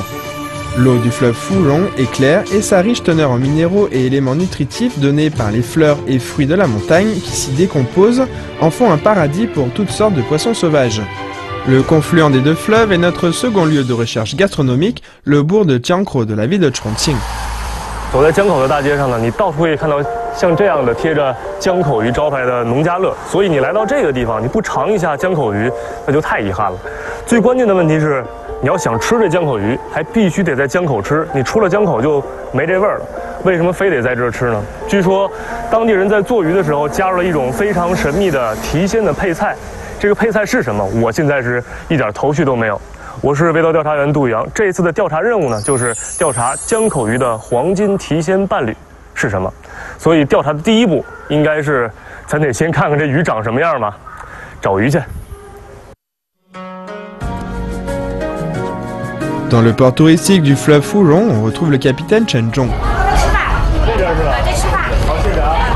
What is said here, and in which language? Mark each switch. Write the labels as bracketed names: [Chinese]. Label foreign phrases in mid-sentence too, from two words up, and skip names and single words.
[French] L'eau du fleuve Fulong est claire et sa riche teneur en minéraux et éléments nutritifs donnés par les fleurs et fruits de la montagne qui s'y décomposent en font un paradis pour toutes sortes de poissons sauvages. Le confluent des deux fleuves est notre second lieu de recherche gastronomique, le bourg de Jiangkou de la ville de Chongqing. [Chinese] 走在江口的大街上呢，你到处可以看到像这样的贴着江口鱼招牌的农家乐，所以你来到这个地方，你不尝一下江口鱼，那就太遗憾了。最关键的问题是，你要想吃这江口鱼，还必须得在江口吃，你出了江口就没这味儿了。为什么非得在这儿吃呢？据说当地人在做鱼的时候加入了一种非常神秘的提鲜的配菜，这个配菜是什么？我现在是一点头绪都没有。 我是味道调查员杜宇阳，这次的调查任务呢，就是调查江口鱼的黄金提鲜伴侣是什么。所以调查的第一步应该是，咱得先看看这鱼长什么样吧，找鱼去。 [French] Dans le port touristique du fleuve Fulong, on retrouve le capitaine Chen Zhong. [Chinese] 这边是吧？对，吃饭。好，谢谢啊。